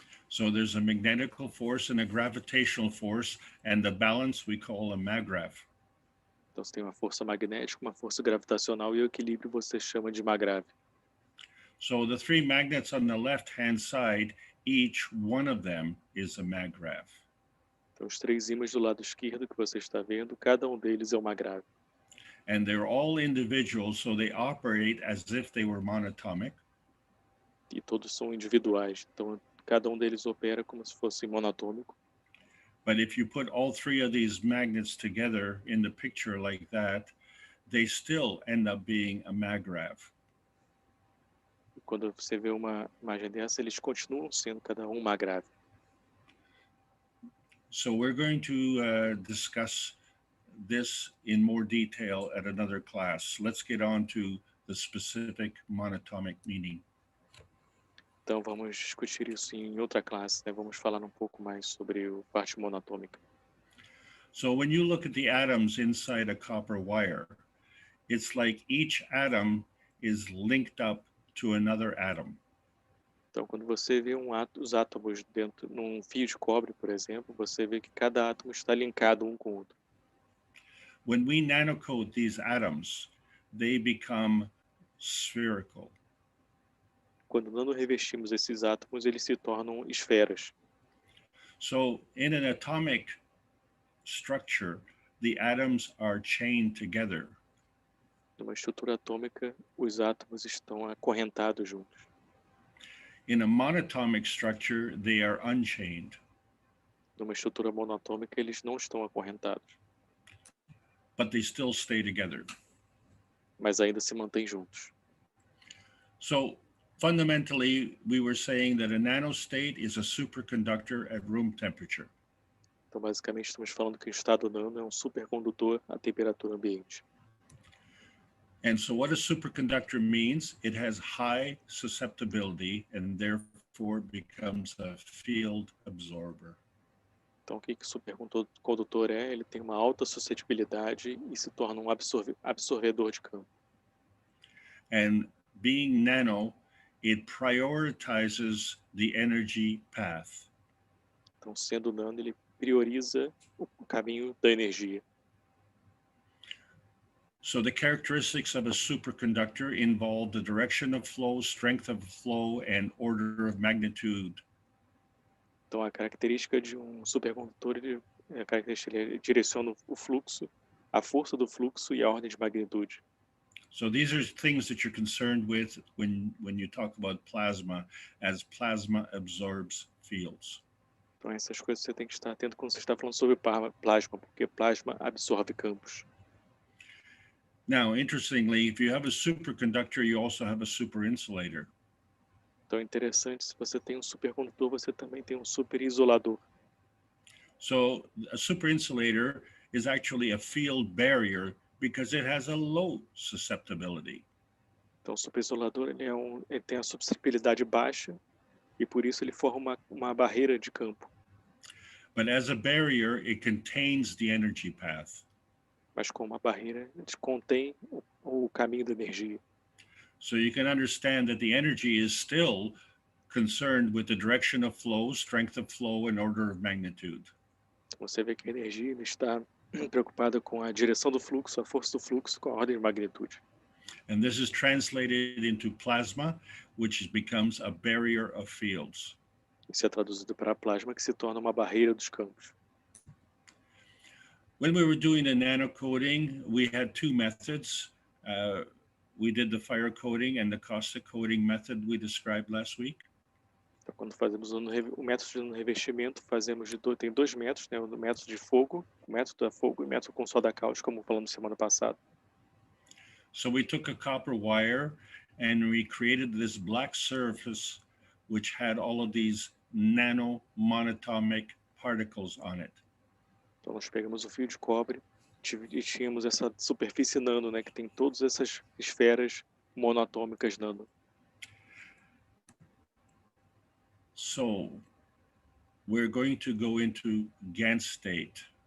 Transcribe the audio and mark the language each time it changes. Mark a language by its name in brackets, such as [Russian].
[English] So there's a magnetical force and a gravitational force, and the balance we call a maggrav. [Portuguese] Então você tem uma força magnética, uma força gravitacional e o equilíbrio você chama de magrave. [English] So the 3 magnets on the left-hand side, each one of them is a maggrav. [Portuguese] Então os 3 ímãs do lado esquerdo que você está vendo, cada um deles é uma grave. [English] And they're all individual, so they operate as if they were monatomic. [Portuguese] E todos são individuais, então cada um deles opera como se fosse monatômico. [English] But if you put all 3 of these magnets together in the picture like that, they still end up being a maggrav. [Portuguese] E quando você vê uma imagem dessa, eles continuam sendo cada um uma grave. [English] So we're going to discuss this in more detail at another class. Let's get on to the specific monatomic meaning. [Portuguese] Então vamos discutir isso em outra classe, né? Vamos falar um pouco mais sobre a parte monatômica. [English] So when you look at the atoms inside a copper wire, it's like each atom is linked up to another atom. [Portuguese] Então quando você vê os átomos dentro num fio de cobre, por exemplo, você vê que cada átomo está linkado um com o outro. [English] When we nanocode these atoms, they become spherical. [Portuguese] quando nanorevestimos esses átomos, eles se tornam esferas. [English] So in an atomic structure, the atoms are chained together. [Portuguese] Numa estrutura atômica, os átomos estão acorrentados juntos. [English] In a monatomic structure, they are unchained. [Portuguese] Numa estrutura monatômica, eles não estão acorrentados, [English] But they still stay together. [Portuguese] mas ainda se mantêm juntos. [English] So fundamentally, we were saying that a nanostate is a superconductor at room temperature. [Portuguese] Então, basicamente, estamos falando que o estado nano é um supercondutor à temperatura ambiente. [English] And so what a superconductor means, it has high susceptibility and therefore becomes a field absorber. [Portuguese] Então, o que o supercondutor é? Ele tem uma alta suscetibilidade e se torna um absorvedor de campo. [English] And being nano, it prioritizes the energy path. [Portuguese] Então, sendo nano, ele prioriza o caminho da energia. [English] So the characteristics of a superconductor involve the direction of flow, strength of flow, and order of magnitude. [Portuguese] Então, a característica de um supercondutor, ele direciona o fluxo, a força do fluxo e a ordem de magnitude. [English] So these are things that you're concerned with when you talk about plasma, as plasma absorbs fields. [Portuguese] Então, essas coisas você tem que estar atento quando você está falando sobre plasma, porque plasma absorve campos. [English] Now, interestingly, if you have a superconductor, you also have a superinsulator. [Portuguese] Então, é interessante, se você tem um supercondutor, você também tem um superisolador. [English] So a superinsulator is actually a field barrier because it has a low susceptibility. [Portuguese] Então, o superisolador ele tem a suscetibilidade baixa e, por isso, ele forma uma barreira de campo. [English] But as a barrier, it contains the energy path. [Portuguese] Mas com uma barreira, ele contém o caminho da energia. [English] So you can understand that the energy is still concerned with the direction of flow, strength of flow, and order of magnitude. [Portuguese] Você vê que a energia está preocupada com a direção do fluxo, a força do fluxo, com a ordem de magnitude. [English] And this is translated into plasma, which becomes a barrier of fields. [Portuguese] Isso é traduzido para plasma, que se torna uma barreira dos campos. [English] When we were doing the nano coding, we had two methods. We did the fire coding and the caustic coding method we described last week. [Portuguese] Então, quando fazemos o método de revestimento, tem dois métodos, né? O método de fogo, o método a fogo e o método com soda cáustica, como falamos semana passada. [English] So we took a copper wire and we created this black surface which had all of these nano monatomic particles on it. [Portuguese] Então, nós pegamos o fio de cobre e tínhamos essa superfície nano, né? Que tem todas essas esferas monatômicas nano. [English] So we're going to go into Gans state.